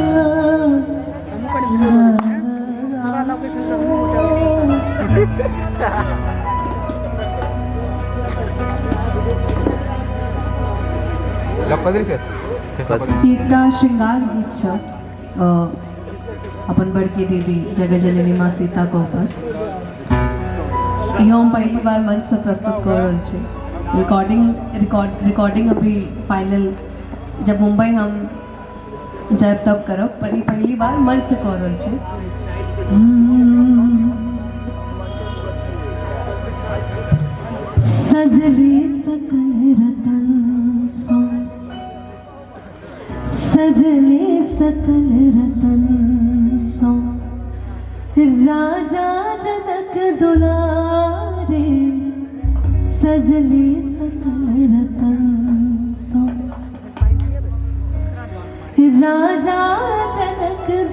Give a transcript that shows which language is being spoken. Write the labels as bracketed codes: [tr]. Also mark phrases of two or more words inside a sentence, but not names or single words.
[mai] एकटा श्रृंगार गीत छ अपन बड़की दीदी जगह जननी माँ सीता को ऊपर यो हम पहली बार मंच से प्रस्तुत कर रहल छी रिकॉर्डिंग अभी फाइनल जब मुंबई हम जाब तब करब पर पहली बार मंच से कर रहल छी सजली सकल रतन सो सजले सकल रतन सो राजा जनक दुलारे सजले सकल रतन सो राजा जनक